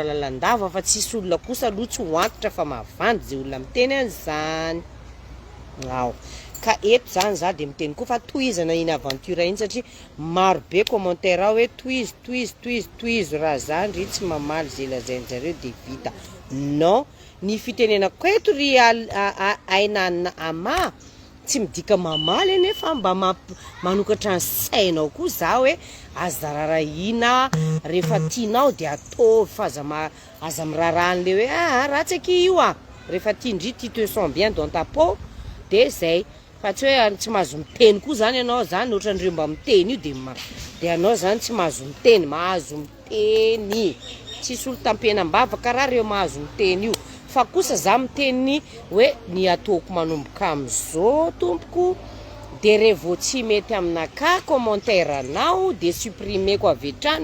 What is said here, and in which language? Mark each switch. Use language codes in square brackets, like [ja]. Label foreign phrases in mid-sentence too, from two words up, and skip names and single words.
[mg] lalandava fa tsisy olona kosa aloha tsy hoantitra fa mavandy zay olona miteny an'izany ka eto zany za de miteny koa fa tohizana iny aventure iny satria maro be commentaire hoe tohizo raha zany ry tsy mamaly zay lazainjareo de vita non ny fitenenako eto ry aina ama tsy midika mamaly nefa mba manokatra ny sainao koa za hoe aza rarahina rehefa tianao de ataovy fa aza miraran'le hoe ratsy aky io rehefa tiandry ty [fr] te sens bien dans ta peau [mg] de zay fa tsy hoe tsy mahazo miteny koa zany ianao zany ohatran'ireo mba miteny io de anao zany tsy mahazo miteny, mahazo miteny tsisy olo tampenam-bava karaha reo mahazo miteny io fa kosa za miteny hoe ny ataoko manomboka am'izao tompoko de revo tsy mety aminaka commentaire anao de supprimeko avy hatrany